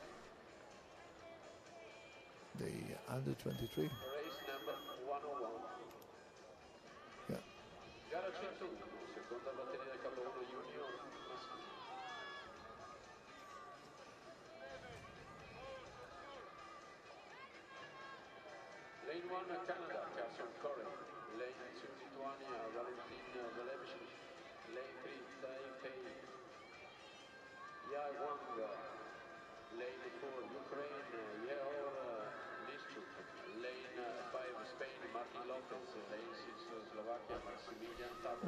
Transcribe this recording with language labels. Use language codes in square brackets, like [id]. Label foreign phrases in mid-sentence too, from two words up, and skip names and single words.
[en] The under 23. Race number 101. Yeah. [it] Gara 101, seconda batteria del capo 1 junior maschile. [en] Lane 1 Canada, Carson Corey. Lane 2 Lithuania, Valentin Velevich. Lane 3 Taipei, Yawanga. Lane 4 Ukraine, Yehor Lischuk. Lane 5 Spain, Martin Lopez. Lane 6 Slovakia, Maximilian Tabak.